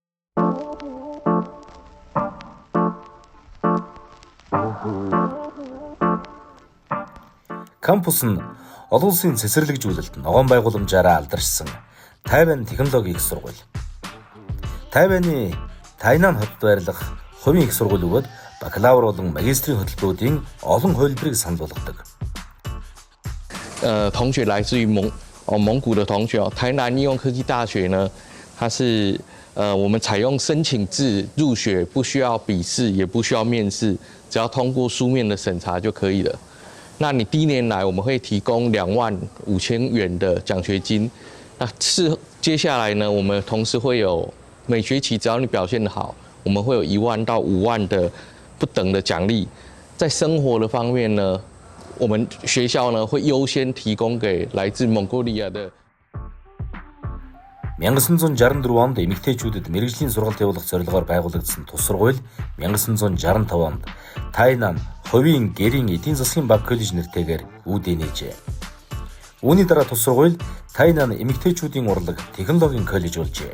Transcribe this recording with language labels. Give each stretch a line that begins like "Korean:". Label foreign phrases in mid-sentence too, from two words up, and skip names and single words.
Mongolian: Кампус нь олон улсын цэцэрлэгжүүлэлт ногоон байгууламжаараа алдаршсан Тайвань технологийн их сургууль. Тайваны Тайнан хотод байрлах хувийн их сургууль бөгөөд бакалавр болон магистрийн хөтөлбөрүүдийн олон хувилбарыг санал болгодог.
Chinese: 同学来自于蒙古的同学，台南应用科技大学呢，它是我们采用申请制入学，不需要笔试，也不需要面试，只要通过书面的审查就可以了。那你第一年来，我们会提供25000元的奖学金。那接下来呢，我们同时会有每学期只要你表现得好，我们会有1万到5万的不等的奖励。在生活的方面呢，我们学校呢会优先提供给来自蒙古利亚的。
Mongolian: 1964 онд эмэгтэйчүүдэд мэргэжлийн сургалт явуулах зорилгоор байгуулагдсан тус сургууль 1965 онд Тайнан хувийн гэрийн эдийн засгийн баг коллеж нэртэйгээр үүдээ нээжээ. Үүний дараа тус сургууль Тайнан эмэгтэйчүүдийн урлаг технологийн коллеж болжээ.